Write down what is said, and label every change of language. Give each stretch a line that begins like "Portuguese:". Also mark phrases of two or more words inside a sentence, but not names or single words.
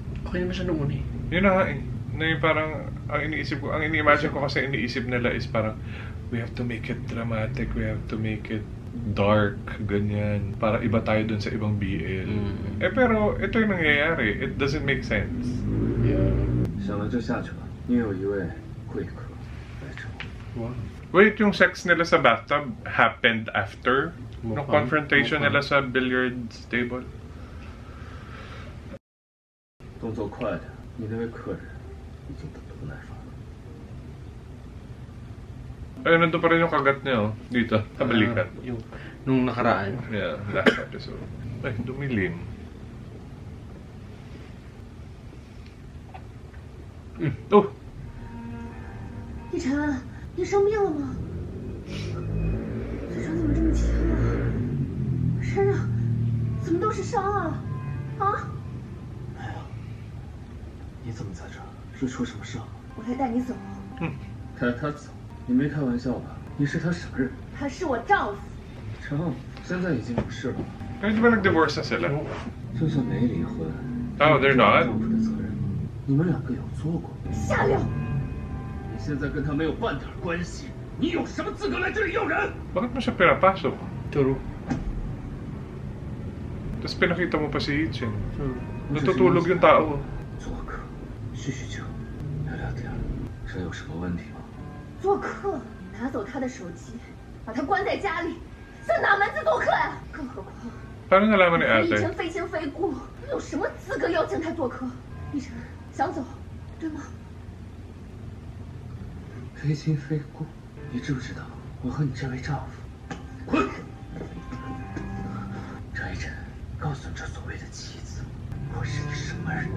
Filipino: Okay naman siya noon eh. Yun na nga eh. Na yung parang, ang iniisip ko, ang ini-imagine ko kasi iniisip nila is parang,
English: we have to make it dramatic, we have to make it dark,
Filipino: ganyan. Para iba tayo dun sa ibang BL. Eh pero, ito yung nangyayari.
English: It doesn't make sense. Yeah.
Chinese: 想了就下去吧。你有一位贵客来找我。
English: Wow.
Filipino: Wait, yung sex nila sa bathtub
English: happened after?
Filipino: Nung Mukhang- confrontation mukhang. nila sa billiards table?
Chinese: 动作快点，你那位客人已经等得不耐烦了。
Filipino: Ayun, nandun pa rin yung kagat niya, oh. Dito, sa balikat. Yung, nung nakaraan.
English: Yeah, last episode.
Filipino: Ay, dumilim.
English: Oh!
Chinese: 一晨，你生病了吗？嘴唇怎么这么青啊？身上怎么都是伤啊？啊！没有。你怎么在这儿？是出什么事了？我来带你走。带他走？你没开玩笑吧？你是他什么人？他是我丈夫。丈夫现在已经不是了。
Filipino: Ay, di ba nag-divorce na sila?
Chinese: 就算没离婚，
English: Oh, they're
Chinese: 这
English: not?
Chinese: 是丈夫的责任。你们两个有做过吗？下流！你现在跟他没有半点关系，你有什么资格来这里要人？
Filipino: Bakit mo siya pinapasok?
English: True.
Filipino: Tapos pinakita mo pa si Ichin.
English: True.
Filipino: Natutulog yung tao.
Chinese: 做客，叙叙旧，聊聊天，这有什么问题吗？做客，拿走他的手机，把他关在家里，算哪门子做客呀、更何况，
Filipino: Paano nalaman ni
Chinese: 你和一
Filipino: ate?
Chinese: 晨非亲非故，你有什么资格邀请他做客？一晨想走，对吗？非亲非故，你知不知道我和你这位丈夫？滚！张一晨，告诉你这所谓的妻子，我是你什么人？